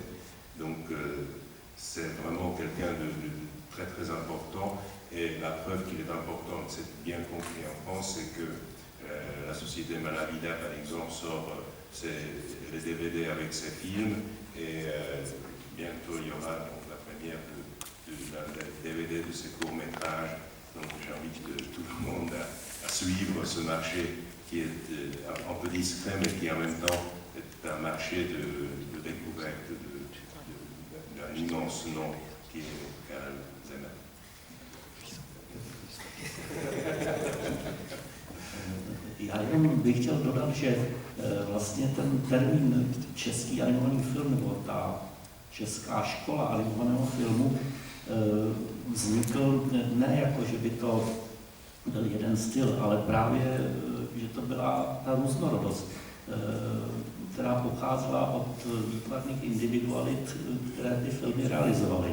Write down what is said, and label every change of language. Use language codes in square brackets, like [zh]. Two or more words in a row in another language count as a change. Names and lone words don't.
[fr] Donc c'est vraiment quelqu'un de très très important, et la preuve qu'il est important, c'est bien compris en France, c'est que la société Malavida, par exemple, sort les DVD avec ses films, et bientôt il y aura donc la première d'un DVD de ses courts-métrages. Donc j'invite tout le monde à suivre ce marché qui est un peu discret, mais qui en même temps est un marché de découverte d'un immense nom qui est Karel Zeman. [cs] Já jenom bych chtěl dodat, že vlastně ten termín český animovaný film, nebo ta česká škola animovaného filmu vznikl ne jako, že by to byl jeden styl, ale právě, že to byla ta různorodost, která pocházela od výtvarných individualit, které ty filmy realizovaly.